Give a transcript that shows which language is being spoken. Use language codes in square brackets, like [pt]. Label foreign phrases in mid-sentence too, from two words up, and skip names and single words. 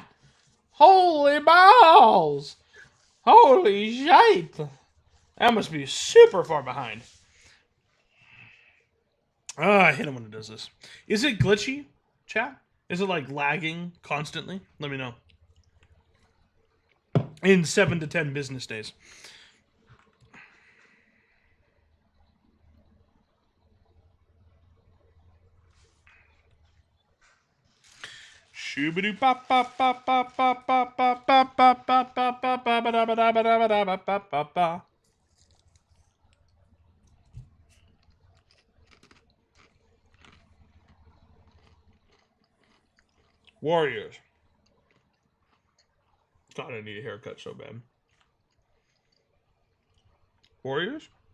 [en] Holy balls! Holy shite! That must be super far behind. I hate it when it does this. Is it glitchy, chat? Is it like lagging constantly? Let me know. In 7 to 10 business days. Shoobadoo pop pop pop pop pop pop pop pop pop pop pop pop pop ba da ba da ba da ba da ba pop pop pop. Warriors. God, I need a haircut so bad. Warriors?